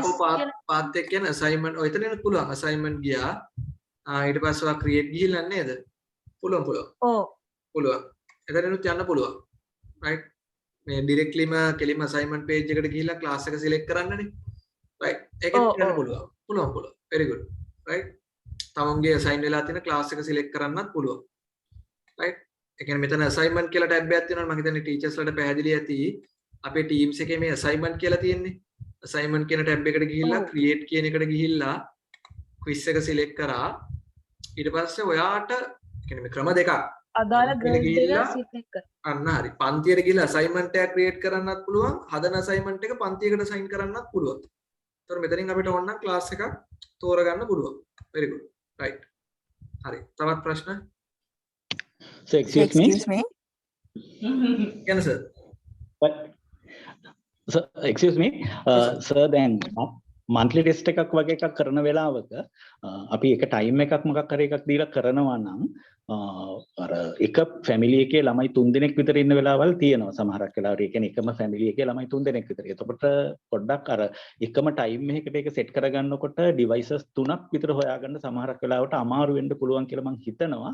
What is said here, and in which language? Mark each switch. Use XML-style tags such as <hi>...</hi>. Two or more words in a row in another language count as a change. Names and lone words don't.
<si>පාත් එක කියන assignment ඔය එතනින් පුළුවන් assignment ගියා ඊට පස්සේ ඔයා create ගිහිල්ලා නේද? පුළුවන් ඔව් පුළුවන් එතනිනුත් යන්න පුළුවන් right මේ directlyම කෙලින්ම assignment page එකට ගිහිල්ලා class එක select කරන්නනේ right ඒකෙත් යන්න පුළුවන්</si> <en>very good right</en> <si>තවුන්ගේ assign වෙලා තියෙන class එක select කරන්නත් පුළුවන් right ඒ කියන්නේ මෙතන assignment කියලා tab එකක් තියෙනවා මම හිතන්නේ teachers වලට පැහැදිලි ඇති අපේ teams එකේ මේ assignment කියලා තියෙන්නේ assignment කියන tab එකට ගිහිල්ලා create කියන එකට ගිහිල්ලා quiz එක select කරා ඊට පස්සේ ඔයාට කියන්නේ මේ ක්‍රම දෙකක් අදාළ grade එක select කරා අන්න හරි පන්තියට ගිහිල්ලා assignment එකක් create කරන්නත් පුළුවන් හදන assignment එක පන්තියකට assign කරන්නත් පුළුවන්. ඒතකොට මෙතනින් අපිට ඕන නම් class එකක් තෝරගන්න පුළුවන්.</si> <en>very good right</en> <si>හරි තවත් ප්‍රශ්න?</si> <en>So excuse me. Can sir? But so excuse me.</en> <si>Sir then</si> <en>monthly test</en> <si>එකක් වගේ එකක් කරන වෙලාවක අපි එක ටයිම් එකක් මොකක් හරි එකක් දීලා කරනවා නම් අර එක ෆැමිලි එකේ ළමයි 3 දෙනෙක් විතර ඉන්න වෙලාවල් තියෙනවා සමහරක් වෙලාවට. ඒ කියන්නේ එකම ෆැමිලි එකේ ළමයි 3 දෙනෙක් විතර. එතකොට පොඩ්ඩක් අර එකම ටයිම් එකකට ඒක සෙට් කරගන්නකොට ඩිවයිසස් 3ක් විතර හොයාගන්න සමහරක් වෙලාවට අමාරු වෙන්න පුළුවන් කියලා මම හිතනවා.</si>